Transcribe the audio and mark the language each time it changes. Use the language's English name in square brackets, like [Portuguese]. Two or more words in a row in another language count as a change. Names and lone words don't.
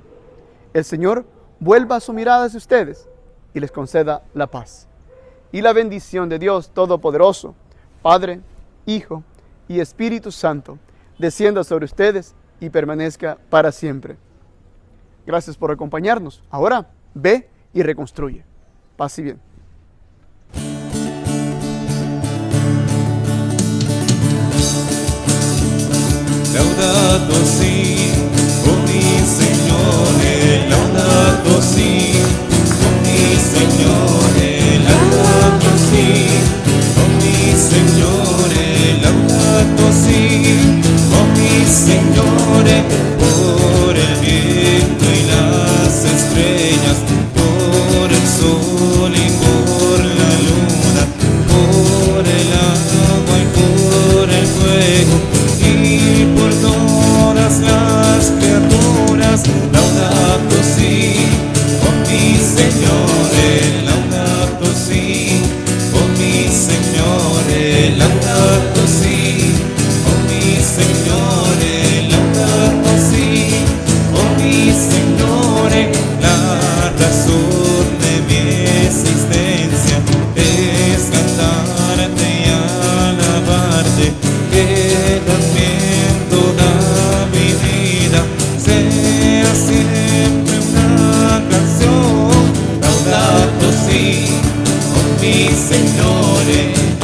[Spanish] El Señor vuelva su mirada hacia ustedes y les conceda la paz. Y la bendición de Dios Todopoderoso, Padre, Hijo y Espíritu Santo, descienda sobre ustedes y permanezca para siempre. Gracias por acompañarnos. Ahora, ve y reconstruye. Paz y bien. [Italian] Laudato si, oh mi Signore, laudato si, oh mi Signore, laudato si, oh mi Signore, laudato si, oh mi Signore, [Spanish] por el viento y las estrellas, por el sol y por la luna, por el agua y por el fuego, y por todas las criaturas, [Italian] laudato si, oh mi Signore, laudato si, oh mi Signore, laudato si, oh mi Signore, laudato si, oh mi Signore, [Spanish] la razón de mi existencia es cantarte y alabarte, que también toda mi vida sea siempre una canción. [Italian] Laudato si, oh mi Signore,